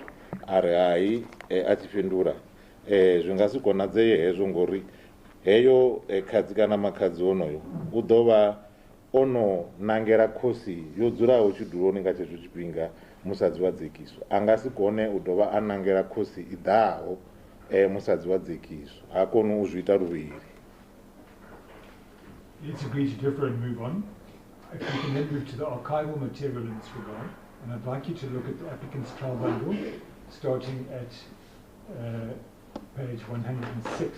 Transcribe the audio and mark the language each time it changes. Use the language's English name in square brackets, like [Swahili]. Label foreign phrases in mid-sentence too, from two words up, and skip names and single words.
[Venda] Ari hai a tshi fhindula zwi nga si konadzeye hezwo ngori heyo khadzi kana makhadzi onoyo u ḓo vha ono nangela khosi yo dzulaho tshiduloni nga tshetsho tshifhinga musadzi wa dzekiso, a nga si kone u dovha a nangela khosi i ḓaho musadzi wa dzekiso, ha koni u zwi ita luvhili. [English] Let's agree to differ and move on. If we can then move to the archival material in this regard, and I'd like you to look at the applicant's trial bundle, starting at page 106.